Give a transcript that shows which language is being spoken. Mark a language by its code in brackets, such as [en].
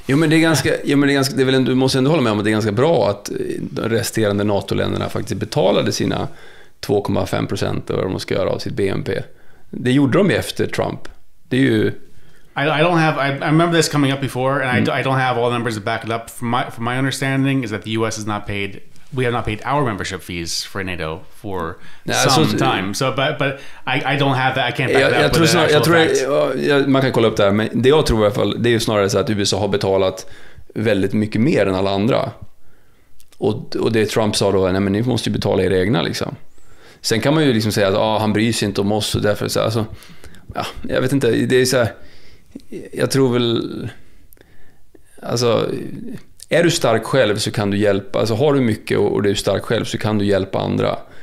[sv] Jo, men det är ganska, det är väl, du måste ändå hålla med om att det är ganska bra att de resterande NATO-länderna faktiskt betalade sina 2,5% av vad de ska göra av sitt BNP. Det gjorde de efter Trump. Det är ju [en] I remember this coming up before, and I don't have all the numbers to back it up. From my understanding is that the U.S. we have not paid our membership fees for NATO for some time. So, but I don't have that. I can't back that up with the actual facts. [sv] Man kan kolla upp det här, men det jag tror i alla fall, det är ju snarare så att USA har betalat väldigt mycket mer än alla andra. Och det Trump sa då, nej men ni måste ju betala era egna liksom. Sen kan man ju liksom säga att han bryr sig inte om oss och därför så alltså, ja, jag vet inte, det är så här, jag tror väl alltså, är du stark själv så kan du hjälpa, alltså har du mycket och du är stark själv så kan du hjälpa andra.